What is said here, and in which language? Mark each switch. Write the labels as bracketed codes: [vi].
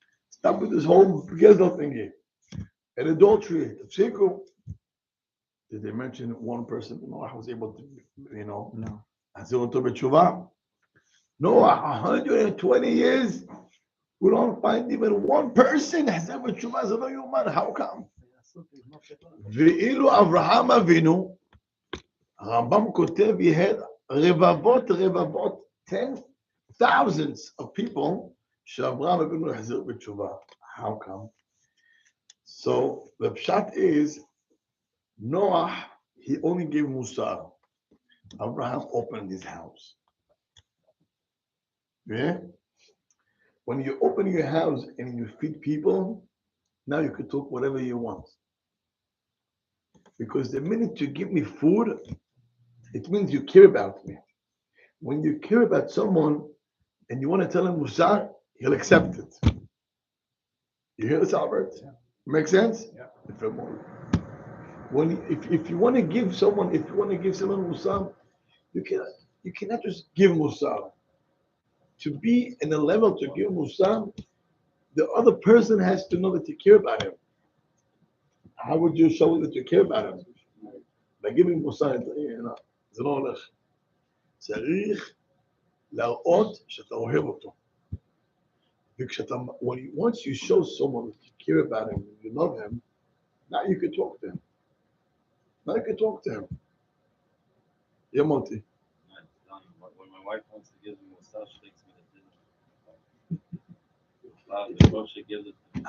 [en] Stop with this whole gezel thingy. And adultery, tafsiku. Did they mention one person Noah was able to, No. Azil to b'tshuva? Noah, 120 years, we don't find even one person has ever tshuva. [he] זה לא יאומן. [en] How come? [he] ואילו אברהם אבינו, הרמב"ם כותב, [en] he had [he] רבבות, [en] 10,000s of people [he] שאברהם אבינו החזיר בתשובה. [en] How come? So the pshat is, Noah, he only gave Musar. Abraham opened his house. Yeah? When you open your house and you feed people, now you can talk whatever you want. Because the minute you give me food, it means you care about me. When you care about someone and you want to tell him Musar, he'll accept it. You hear this, Albert? Yeah. Make sense? Yeah. If you want to give someone, Musar, you cannot just give Musar. To be in a level to give Musar, the other person has to know that you care about him. How would you show that you care about him? By giving Musar, [he] זה לא הולך. צריך להראות שאתה אוהב אותו. [en] Once you show someone that you care about him, you love him, now you can talk to him. Yeah, Monty. When my wife wants to give me Otzar, she takes me to dinner. Before she gives it to me.